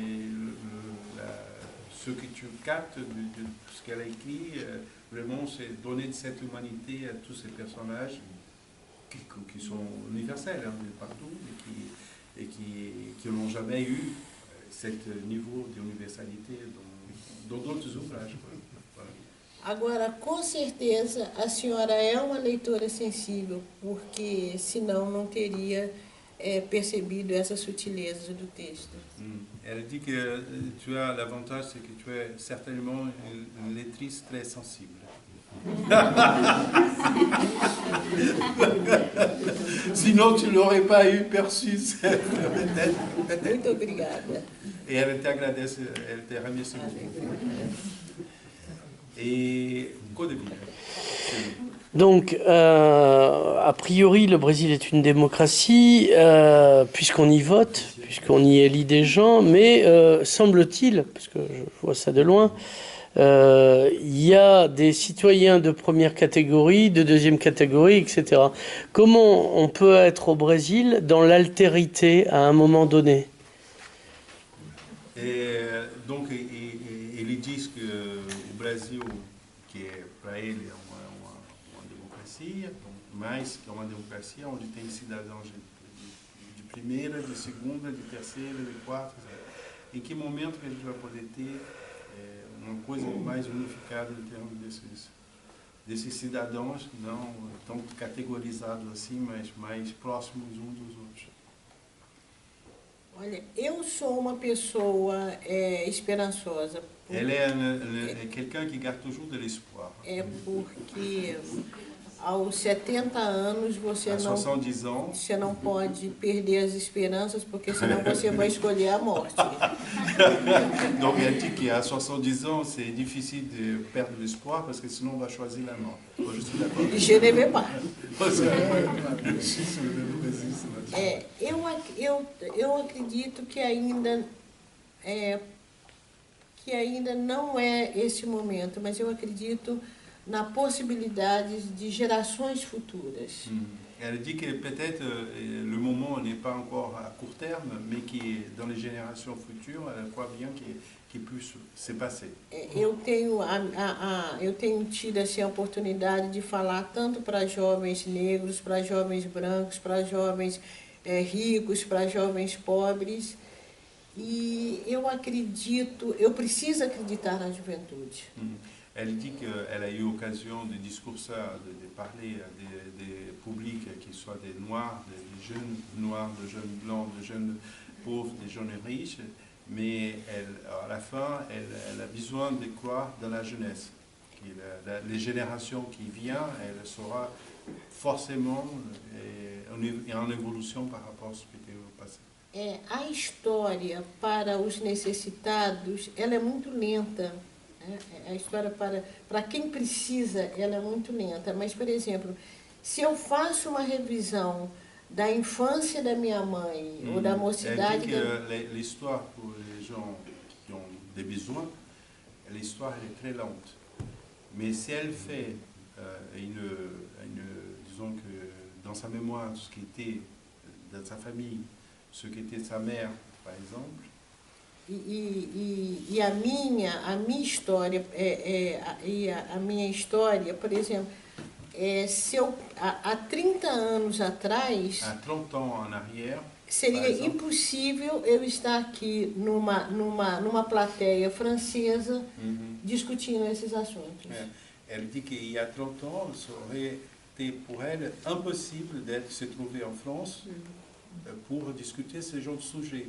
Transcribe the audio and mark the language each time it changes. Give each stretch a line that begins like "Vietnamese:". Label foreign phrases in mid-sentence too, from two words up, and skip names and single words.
French: ce que tu captes de ce qu'elle a écrit, vraiment, c'est donner de cette humanité à tous ces personnages qui sont universels de partout et qui n'ont jamais eu ce niveau d'universalité dans d'autres ouvrages.
Portuguese: Agora, com certeza, a senhora é uma leitora sensível, porque senão não teria percebido essas sutilezas do texto.
French: Elle dit que tu as l'avantage, c'est que tu es certainement une lectrice très sensible. Sinon, tu ne l'aurais pas eu perçu. Peut-être.
Portuguese: Muito obrigada.
French: Et elle
Portuguese: te agradece,
French: elle te remercie beaucoup. Et Côte d'Ivoire. Donc, a priori, le Brésil est une démocratie, puisqu'on y vote, puisqu'on y élit des gens, mais semble-t-il, parce que je vois ça de loin, il y a des citoyens de première catégorie, de deuxième catégorie, etc. Comment on peut être au Brésil dans l'altérité à un moment donné? Et donc, ils disent qu'au Brésil, qui est pour eux
Portuguese: uma democracia, mais que é uma democracia onde tem cidadãos de primeira, de segunda, de terceira, de quarta. Em que momento que a gente vai poder ter uma coisa mais unificada em termos desses cidadãos, não tão categorizados assim, mas mais próximos uns dos outros? Olha, eu sou uma pessoa esperançosa.
French: Elle est quelqu'un qui garde toujours de l'espoir.
Portuguese: É porque aos 70 anos você não pode perder as esperanças, porque senão você vai escolher a morte.
French: Donc elle dit qu'à 70 ans, c'est difficile de perdre l'espoir parce que sinon on va choisir la mort. Je suis d'accord. Je ne vais pas.
Portuguese: Eu acredito que ainda não é esse momento, mas eu acredito na possibilidade de gerações futuras.
French: Elle dit que peut-être le moment n'est pas encore à court terme, mais que dans les générations futures, elle croit bien qu'il puisse se passer.
Portuguese: Eu tenho tido assim, a oportunidade de falar tanto para jovens negros, para jovens brancos, para jovens ricos, para jovens pobres. E eu preciso acreditar na juventude.
French: Elle dit qu'elle a eu l'occasion de discourser, de parler à des publics qui soient des noirs, des jeunes noirs, des jeunes blancs, des jeunes pauvres, des jeunes riches, mais à la fin, elle a besoin de croire dans la jeunesse. Les générations qui viennent, elle sera forcément en évolution par rapport à ce qui était au passé.
Portuguese: A história para os necessitados, ela é muito lenta. A história para quem precisa, ela é muito lenta. Mas, por exemplo, se eu faço uma revisão da infância da minha mãe ou da mocidade...
French: L'histoire pour les gens qui ont des besoins, l'histoire est très lente. Mais si elle fait disons que dans sa mémoire, ce qui était dans sa famille, ce qui était sa mère, par exemple.
Portuguese: A minha história, a minha história, por exemplo, se eu, há 30 anos atrás,
French: há 30 ans en arrière,
Portuguese: seria impossível eu estar aqui numa plateia francesa discutindo esses assuntos.
French: Elle dit qu'il y a 30 ans, ça aurait été pour elle impossible de se trouver en France pour discuter ce genre de sujet.